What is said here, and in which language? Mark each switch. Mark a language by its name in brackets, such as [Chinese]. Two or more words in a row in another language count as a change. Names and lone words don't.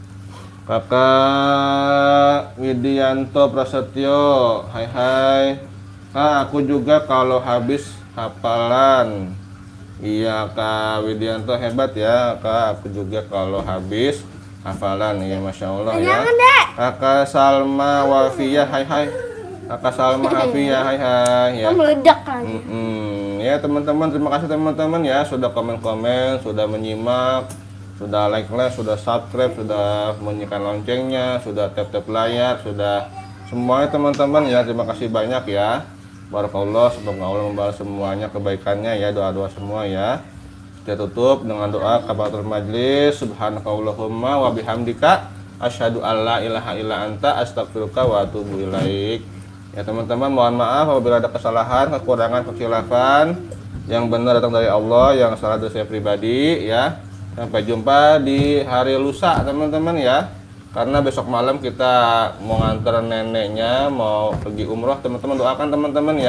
[Indonesian] Kakak Widianto Prasetyo, hai. Kak, aku juga kalau habis hafalan. Iya Kak Widianto hebat ya Kak, aku juga kalau habis hafalan ya, [Arabic] ما شاء الله [Indonesian] ya. Jangan, Dek. Kakak Salma Wafiyah, hai hai. Kakak Salma Wafiyah, hai hai ya. Meledak kan. Ya teman-teman, terima kasih teman-teman ya sudah komen-komen, sudah menyimak, sudah like-like, sudah subscribe, sudah bunyikan loncengnya, sudah tap-tap layar, sudah semuanya teman-teman ya. Terima kasih banyak ya. Barakallah, semoga Allah membalas semuanya kebaikannya ya, doa-doa semua ya. Kita tutup dengan doa [Arabic] كفارة المجلس. سبحانك اللهم وبحمدك أشهد أن لا إله إلا أنت أستغفرك وأتوب إليك. [Indonesian] Ya teman-teman, mohon maaf apabila ada kesalahan, kekurangan, kesilapan. Yang benar datang dari Allah, yang salah dari saya pribadi ya. Sampai jumpa di hari lusa teman-teman ya. Karena besok malam kita mau nganter neneknya mau pergi umroh, teman-teman doakan teman-teman ya.